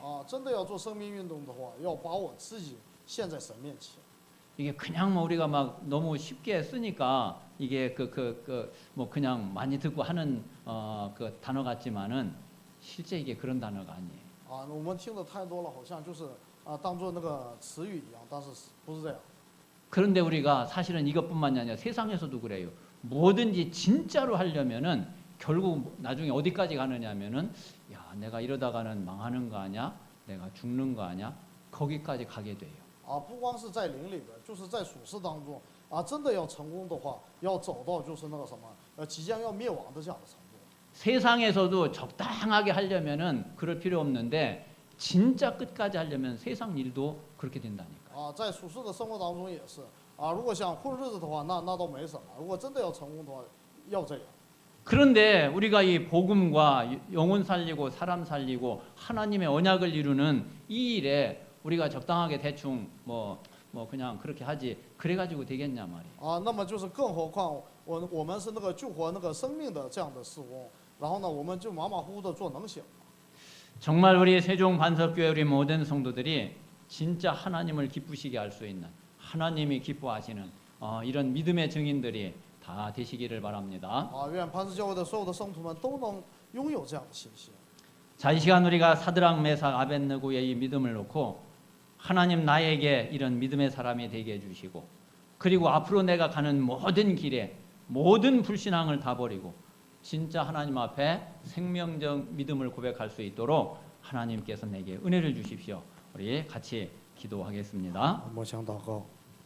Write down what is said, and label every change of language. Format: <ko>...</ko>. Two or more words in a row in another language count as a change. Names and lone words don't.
<zh>啊，真的要做生命运动的话，要把我自己献在神面前。</zh> <ko>이게 그냥 뭐 우리가 막 너무 쉽게 쓰니까 이게 뭐 그냥 많이 듣고 하는 그 단어 같지만은 실제 이게 그런 단어가 아니에요.</ko> <zh>啊，我们听的太多了，好像就是当做那个词语一样，但是不是这样。</zh> <ko>그런데 우리가 사실은 이것뿐만이 아니라 세상에서도 그래요. 뭐든지 진짜로 하려면은 결국 나중에 어디까지 가느냐면은 야, 내가 이러다가는 망하는 거 아니야? 내가 죽는 거 아니야? 거기까지 가게 돼요.</ko> <zh>啊，不光是在灵里边，就是在属世当中啊，真的要成功的话，要走到就是那个什么即将要灭亡的这样的程度。</zh> <ko>세상에서도 적당하게 하려면은 그럴 필요 없는데 진짜 끝까지 하려면 세상 일도 그렇게 된다니까.</ko> <zh>啊，在属世的生活当中也是啊，如果想混日子的话，那倒没什么。如果真的要成功的话，要这样。</zh> <ko>그런데 우리가 이 복음과 영혼 살리고 사람 살리고 하나님의 언약을 이루는 이 일에 우리가 적당하게 대충 뭐 그냥 그렇게 하지 그래가지고 되겠냐 말이에요.</ko> <zh>啊，那么就是更何况我们是那个救活那个生命的这样的事工，然后呢，我们就马马虎虎的做能行。</zh> <ko>정말 우리 세종 반석교회 우리 모든 성도들이 진짜 하나님을 기쁘시게 할 수 있는 하나님이 기뻐하시는 이런 믿음의 증인들이 다 되시기를 바랍니다.</ko> <zh>啊，愿磐石教会的所有的圣徒们都能拥有这样的信心。</zh> <ko>자, 이 시간 우리가 사드락 메삭 아벳느고의 이 믿음을 놓고 하나님 나에게 이런 믿음의 사람이 되게 해주시고 그리고 앞으로 내가 가는 모든 길에 모든 불신앙을 다 버리고 진짜 하나님 앞에 생명적 믿음을 고백할 수 있도록 하나님께서 내게 은혜를 주십시오. 우리 같이 기도하겠습니다.</ko> <zh>默想祷告。</zh>